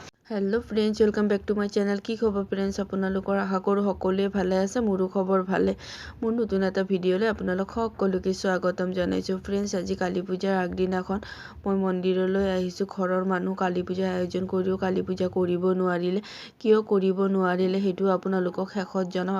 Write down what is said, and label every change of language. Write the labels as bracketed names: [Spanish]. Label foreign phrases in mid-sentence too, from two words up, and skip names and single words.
[English] Hello friends, welcome back to my channel. [Assamese] কি খবৰ ফ্ৰেণ্ডছ, আপোনালোকৰ আশা কৰোঁ সকলোৱে ভালে আছে। মোৰো খবৰ ভালে। মোৰ নতুন এটা ভিডিঅ'লৈ আপোনালোক সকলোকে স্বাগতম জনাইছোঁ। ফ্ৰেন্ডছ, আজি কালী পূজাৰ আগদিনাখন মই মন্দিৰলৈ আহিছোঁ। ঘৰৰ মানুহ কালী পূজাৰ আয়োজন কৰিও কালী পূজা কৰিব নোৱাৰিলে। কিয় কৰিব নোৱাৰিলে সেইটো আপোনালোকক শেষত জনাম।